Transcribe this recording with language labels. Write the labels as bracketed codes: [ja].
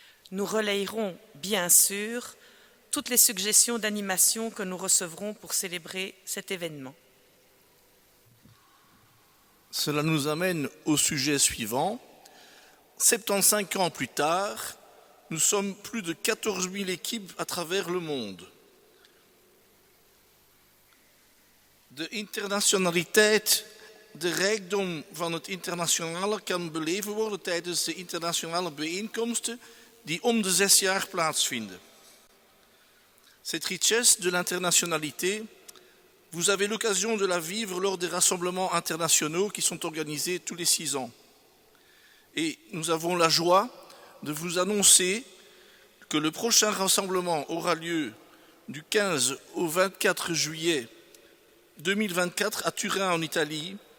[fr] Nous relayerons bien sûr toutes les suggestions d'animation que nous recevrons pour célébrer cet événement. » Cela nous amène au sujet suivant. 75 ans plus tard, nous sommes plus de 14 000 équipes à travers le monde. [nl] De internationaliteit, de rijkdom van het internationale kan beleven worden tijdens de internationale bijeenkomsten die om de 6 jaar plaatsvinden. [fr] Cette richesse de l'internationalité, vous avez l'occasion de la vivre lors des rassemblements internationaux qui sont organisés tous les 6 ans. Et nous avons la joie de vous annoncer que le prochain rassemblement aura lieu du 15 au 24 juillet 2024 à Turin en Italie.